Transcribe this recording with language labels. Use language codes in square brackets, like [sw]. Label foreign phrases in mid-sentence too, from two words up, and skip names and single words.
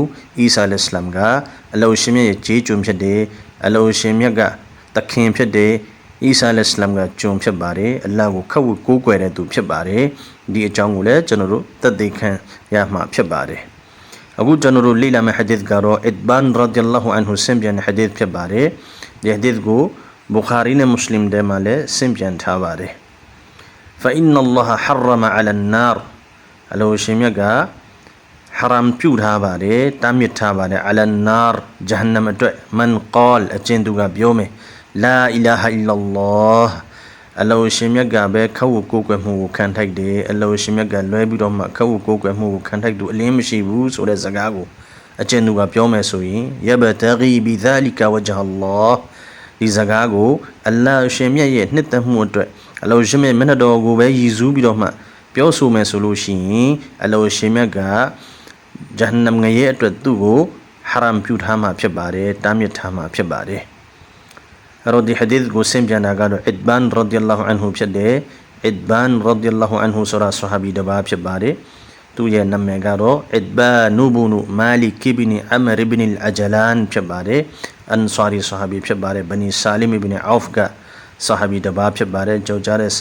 [my] အီဆာအလိုင်းဝါဆလမ်ကအလိုရှိမြတ်ရဲ့ကြေးကျွန်ဖြစ်တယ်အလိုရှိမြတ်ကတခင်ဖြစ်တယ်အီဆာအလိုင်းဝါဆလမ်ကကျွန်ဖြစ်ပါတယ်အလ္လာဟ်ကိုခက်ဝကိုးကွယ်တဲ့သူဖြစ်ပါတယ်ဒီအကြောင်းကိုလည်းကျွန်တော်တို့သက်သေခံရမှာဖြစ်ပါတယ်အခုကျွန်တော်တို့လေ့လာမယ့်ဟာဒီသ်ကတော့အစ်ဘန်ရာဒီယလ္လာဟူအန်ဟူဆင်ပြန်ဟာဒီသ်ဖြစ်ပါတယ်ဒီဟာဒီသ်ကိုဘူခါရီနဲ့မွတ်စလင်တွေမှာလည်းဆင်ပြန်ထားပါတယ် [ar] فإن الله حرم على النار [my] အလိုရှင်မြတ်ကဟရမ်ပြုထားပါတယ်တားမြစ်ထားပါတယ် [ar] على النار [my] ဂျဟန္နမ်အတွက် [ar] من قال [my] အ ကျဉ်သူကပြောမယ် [ar] لا إله إلا الله [my] အလိုရှင်မြတ်ကပဲခက်ဝကိုးကွယ်မှုကိုခံထိုက်တယ်အလိုရှင်မြတ်ကလွဲပြီးတော့မှခက်ဝကိုးကွယ်မှုကိုခံထိုက်သူအလင်းမရှိဘူးဆိုတဲ့စကားကိုအကျဉ်သူကပြောမယ်ဆိုရင် [ar] يبتغي بذلك وجه الله [my] ဒီစကားကိုအလ္လာဟ်ရှင်မြတ်ရဲ့နှစ်သက်မှုအတွက်အလိုရှင်မြတ်မျက်နှာတော်ကိုပဲရည်စူးပြီးတော့မှပြောဆိုမယ်ဆိုလို့ရှိရင်အလိုရှင်မြတ်က ဂျဟန္နမ်ငရဲအတွက်သူ့ကိုဟရမ်ပြုထားမှာဖြစ်ပါတယ်တားမြစ်ထားမှာဖြစ်ပါတယ်အဲ့တော့ဒီဟာဒီသ်ကိုဆင်ပြန်တာကတော့အစ်ဘန်ရာဒီယလ္လာဟူအန်ဟူဖြစ်တယ်အစ်ဘန်ရာဒီယလ္လာဟူအန်ဟူဆိုတာဆဟာဘီတစ်ပါးဖြစ်ပါတယ်သူရဲ့နာမည်ကတော့အစ်ဘာနူဘူနူမာလီကီဘင်အမရ်ဘင်အလ်အဂျလန်ဖြစ်ပါတယ်အန်ဆာရီဆဟာဘီဖြစ်ပါတယ်ဘနီဆာလင်ဘင်အောဖ်ကဆဟာဘီတစ်ပါးဖြစ်ပါတယ်ကြောက်ကြတဲ့ဆ